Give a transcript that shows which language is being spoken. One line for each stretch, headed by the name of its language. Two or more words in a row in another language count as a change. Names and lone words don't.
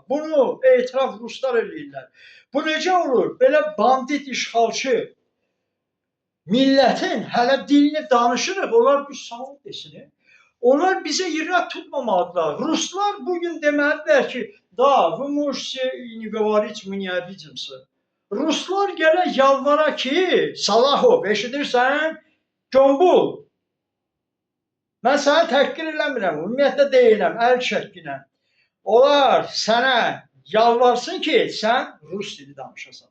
Azerbaijani: Bunu etiraf Ruslar eləyirlər. Bu necə olur? Belə bandit, işğalçı millətin hələ dilini danışırıq, onlar bir sağ desin. Onlar bizə irad tutmamalıdırlar. Ruslar bugün deməlidirlər ki, da,
Russian: вы можете не говорить, мы не обидимся.
Azerbaijani: Ruslar gələ yalvara ki, Salahov, eşidirsən? Gombul. Mən səni təhqir eləmirəm, ümumiyyətlə deyiləm, əl çəkkinə. Onlar sənə yalvarsın ki, sən Rus dili danışasan.